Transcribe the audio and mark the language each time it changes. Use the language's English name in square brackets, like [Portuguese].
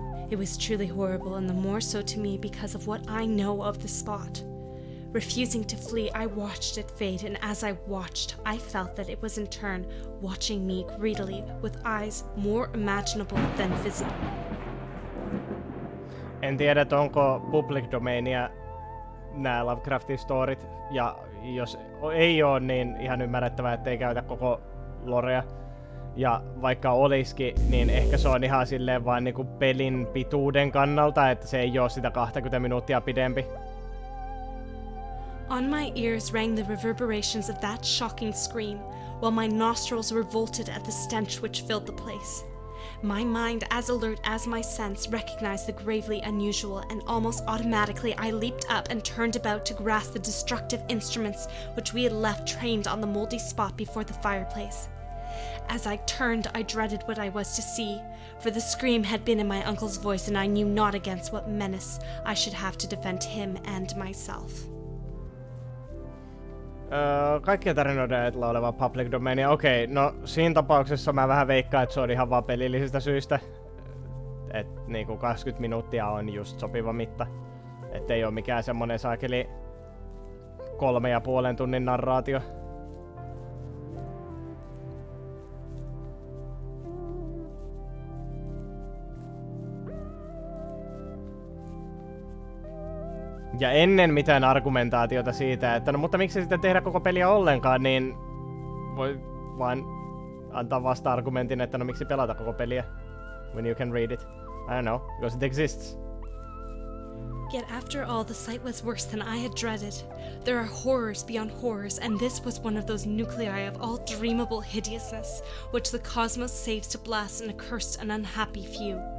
[English] It was truly horrible, and the more so to me because of what I know of the spot. Refusing to flee, I watched it fade, and as I watched, I felt that it was in turn watching me greedily with eyes more imaginable than visible. [Finnish] En tiedä, onko public domainia nämä Lovecraftin storit, ja jos ei ole, niin ihan ymmärrettävää, ettei käytä koko lorea. Ja vaikka olisikin, niin ehkä se on ihan silleen vaan niinku pelin pituuden kannalta, että se ei ole sitä 20 minuuttia pidempi. [English] On my ears rang the reverberations of that shocking scream, while my nostrils revolted at the stench which filled the place. My mind, as alert as my sense, recognized the gravely unusual, and almost automatically I leaped up and turned about to grasp the destructive instruments which we had left trained on the moldy spot before the fireplace. As I turned, I dreaded what I was to see, for the scream had been in my uncle's voice, and I knew not against what menace I should have to defend him and myself. [Finnish] Kaikkien tarinoiden oleva public domainia. Okei, no siinä tapauksessa mä vähän veikkaan, että se on ihan vaan pelillisistä syistä. Että niinku 20 minuuttia on just sopiva mitta. Että ei oo mikään semmonen saakeli 3,5 tunnin narraatio. Ja ennen mitään argumentaatiota siitä, että no mutta miksi sitten tehdä koko peliä ollenkaan, niin voi vaan antaa vasta-argumentin, että no miksi pelata koko peliä, [English] when you can read it. I don't know, because it exists. Yet after all, the sight was worse than I had dreaded. There are horrors beyond horrors, and this was one of those nuclei of all dreamable hideousness, which the cosmos saves to blast an accursed and unhappy few.